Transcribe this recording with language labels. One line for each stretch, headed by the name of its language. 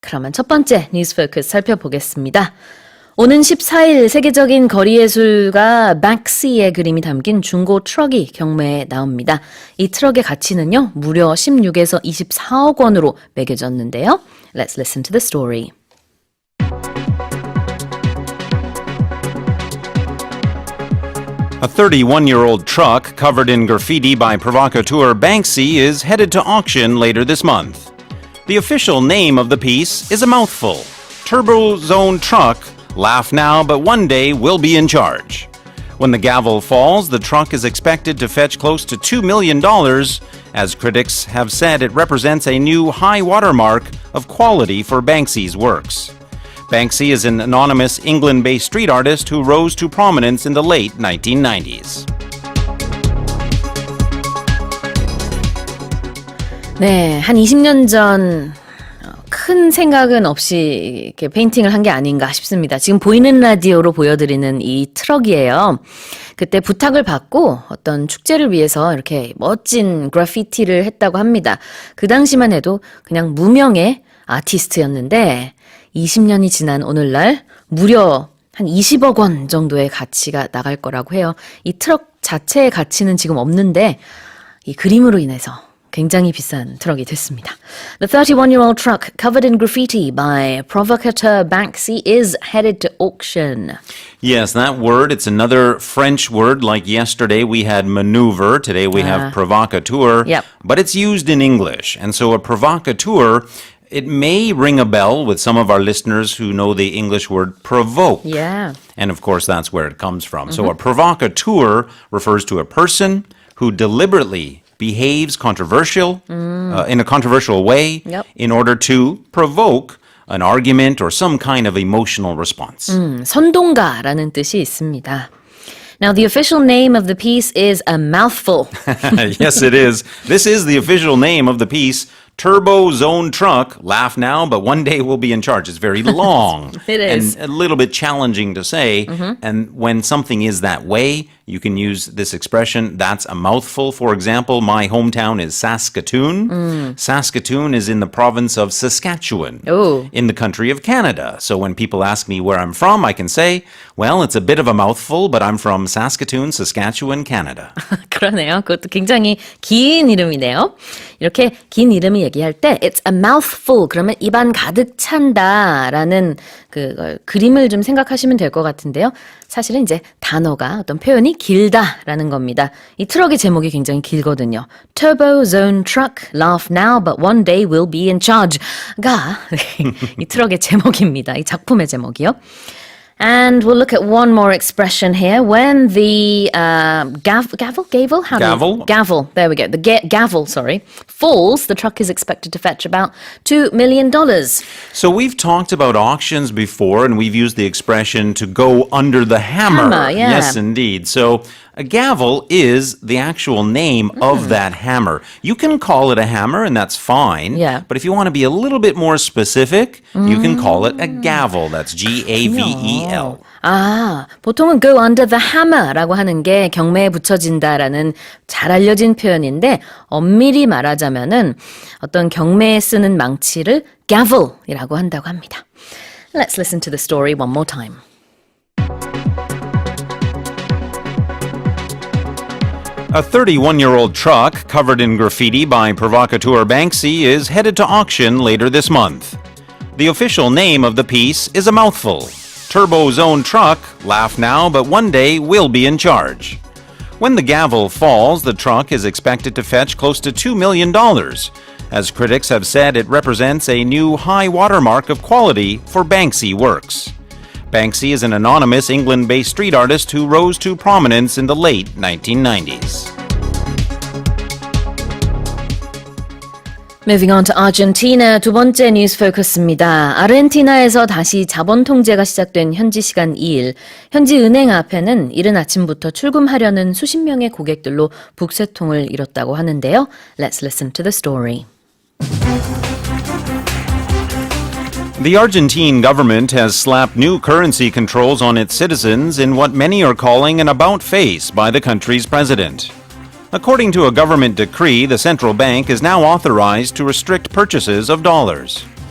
Korean: 그러면 첫 번째 뉴스 포커스 살펴보겠습니다. 오는 14일 세계적인 거리예술가 뱅크시의 그림이 담긴 중고 트럭이 경매에 나옵니다. 이 트럭의 가치는요, 무려 16에서 24억 원으로 매겨졌는데요.
English: Let's listen to the story. A 31-year-old truck covered in graffiti by provocateur Banksy is headed to auction later this month. The official name of the piece is a mouthful. Turbo Zone Truck, laugh now, but one day we'll be in charge. When the gavel falls, the truck is expected to fetch close to $2 million. As critics have said, it represents a new high watermark of quality for Banksy's works. Banksy is an anonymous England-based street artist who rose to prominence in the late 1990s.
Korean: 네, 한 20년 전 큰 생각은 없이 이렇게 페인팅을 한 게 아닌가 싶습니다. 지금 보이는 라디오로 보여드리는 이 트럭이에요. 그때 부탁을 받고 어떤 축제를 위해서 이렇게 멋진 그래피티를 했다고 합니다. 그 당시만 해도 그냥 무명의 아티스트였는데 20년이 지난 오늘날 무려 한 20억 원 정도의 가치가 나갈 거라고 해요. 이 트럭 자체의 가치는 지금 없는데 이 그림으로 인해서 굉장히 비싼 트럭이 됐습니다.
English: The 31-year-old truck covered in graffiti by provocateur Banksy is headed to auction. Yes, that word, it's another French word. Like yesterday we had maneuver, today we have provocateur, Yep. but it's used in English. And so a provocateur, it may ring a bell with some of our listeners who know the English word provoke. Yeah. And of course, that's where it comes from. So a provocateur refers to a person who deliberately behaves in a controversial way Yep. in order to provoke an argument or some kind of emotional response.
Korean: 선동가라는 뜻이 있습니다.
English: Now, the official name of the piece is a mouthful. Yes, it is. This is the official name of the piece. Turbo Zone Truck, laugh now, but one day we'll be in charge. It's very long. It is. And a little bit challenging to say. And when something is that way, you can use this expression, that's a mouthful. For example, my hometown is Saskatoon. Saskatoon is in the province of Saskatchewan Oh. in the country of Canada. So when people ask me where I'm from, I can say, well, it's a bit of a mouthful, but I'm from Saskatoon, Saskatchewan, Canada.
Korean: 그러네요. 그것도 굉장히 긴 이름이네요. 이렇게 긴 이름을 얘기할 때
English: it's a mouthful
Korean: 그러면 입안 가득 찬다라는 그 그림을 좀 생각하시면 될 것 같은데요. 사실은 이제 단어가 어떤 표현이 길다라는 겁니다. 이 트럭의 제목이 굉장히 길거든요.
English: Turbo Zone Truck, laugh now, but one day we'll be in charge
Korean: 가 이 트럭의 제목입니다. 이 작품의 제목이요.
English: And we'll look at one more expression here. When the gavel? How do Gavel? Gavel. There we go. The gavel, falls, the truck is expected to fetch about $2 million. So we've talked about auctions before, and we've used the expression to go under the hammer. Hammer, yeah. Yes, indeed. So a gavel is the actual name of that hammer. You can call it a hammer, and that's fine. Yeah. But if you want to be a little bit more specific, you can call it a gavel. That's G-A-V-E-L.
Korean: 아, 보통은
English: go under the hammer
Korean: 라고 하는 게 경매에 붙여진다라는 잘 알려진 표현인데 엄밀히 말하자면은 어떤 경매에 쓰는 망치를 gavel이라고 한다고 합니다.
English: Let's listen to the story one more time. A 31-year-old truck covered in graffiti by provocateur Banksy is headed to auction later this month. The official name of the piece is a mouthful. Turbo Zone Truck, laugh now, but one day we'll be in charge. When the gavel falls, the truck is expected to fetch close to $2 million. As critics have said, it represents a new high watermark of quality for Banksy works. Banksy is an anonymous England-based street artist who rose to prominence in the late 1990s. Moving on to Argentina,
Korean: 두 번째 뉴스 포커스입니다. 아르헨티나에서 다시 자본 통제가 시작된 현지 시간 2일, 현지 은행 앞에는 이른 아침부터 출금하려는 수십 명의 고객들로 북새통을 이뤘다고 하는데요.
English: Let's listen to the story. The Argentine government has slapped new currency controls on its citizens in what many are calling an about-face by the country's president. According to a government decree, the central bank is now authorized to restrict purchases of dollars.